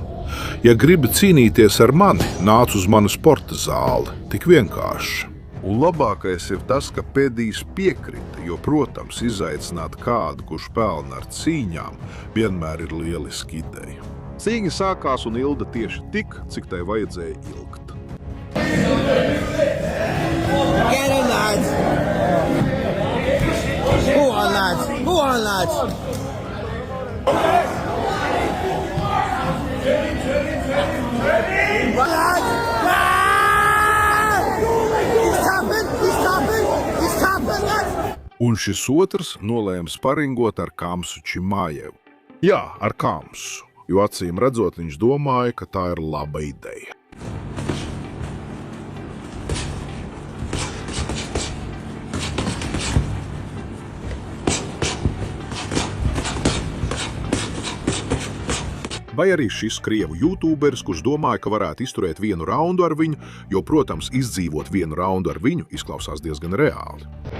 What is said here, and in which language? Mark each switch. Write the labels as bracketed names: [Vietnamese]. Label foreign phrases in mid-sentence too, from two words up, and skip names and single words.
[Latvian] Ja gribi cīnīties ar mani, nāc uz manu sporta zāli. Tik vienkārši. Un labākais ir tas, ka pēdījis piekrita, jo, protams, izaicināt kādu, kurš pelna ar cīņām, vienmēr ir lieliski ideja. Cīņa sākās un ilga tieši tik, cik tai vajadzēja ilgt. [English] Get him, lads! Go on, lads! Go on, lads! Lads! He's tapping, lads! [Latvian] Un šis otrs nolēma sparingot ar Kamsu Čimājevu. Jā, ar Kamsu. Jo acīm redzot, viņš domāja, ka tā ir laba ideja. Vai arī šis krievu YouTuberis, kurš domāja, ka varētu izturēt vienu raundu ar viņu, jo, protams, izdzīvot vienu raundu ar viņu izklausās diezgan reāli.